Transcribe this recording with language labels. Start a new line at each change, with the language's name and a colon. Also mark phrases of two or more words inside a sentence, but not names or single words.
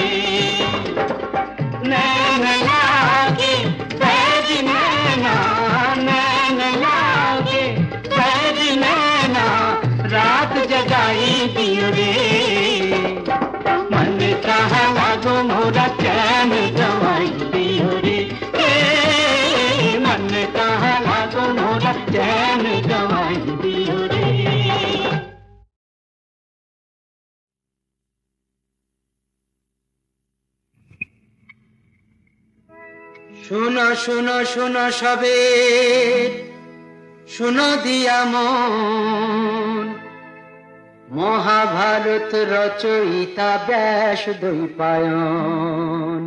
Hindi: नैन लागे बैरी नैना, नैन लागे बैरी नैना, दियो रे मन कहाँ लागो मोरा चैन गवाई दियो रे मन कहाँ लागो मोरा चैन गवाई दियो रे।
Bangla: শোনো শোনো শোনো সবে শোনো দিয়া মন মহাভারত রচয়িতা ব্যাস দ্বৈপায়ন।